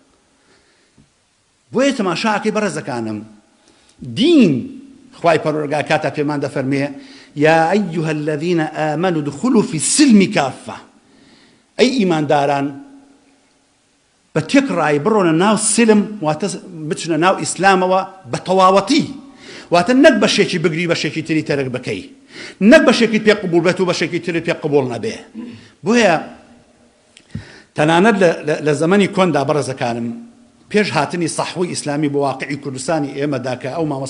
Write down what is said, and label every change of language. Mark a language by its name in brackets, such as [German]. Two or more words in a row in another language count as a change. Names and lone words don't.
[Central Kurdish] بۆیە تەماشاکەی بەڕێزەکانم دین خوای پەروەردگار کاتە پێمان دەفەرمێ [Arabic] یا ئەیها الذین آمنوا ادخلوا في السلم کافة [Central Kurdish] ئەی ئیمانداران بە تێک ڕای بڕۆنە ناو سلم واتە بچنە ناو ئیسلامەوە بە تەواوەتی واتە نەک بەشێکی بگری بەشێکی تری تەرک بکەی، نەک بەشێکی پێ قبول بێت و بەشێکی تری پێ قبول نەبێ. بۆیە تەنانەت لە زەمەنی کۆندا بەڕێزەکانم پێش هاتنی سەحوی ئیسلامی بۆ واقعی کوردستانی ئێمەدا کە ئەو مامۆستا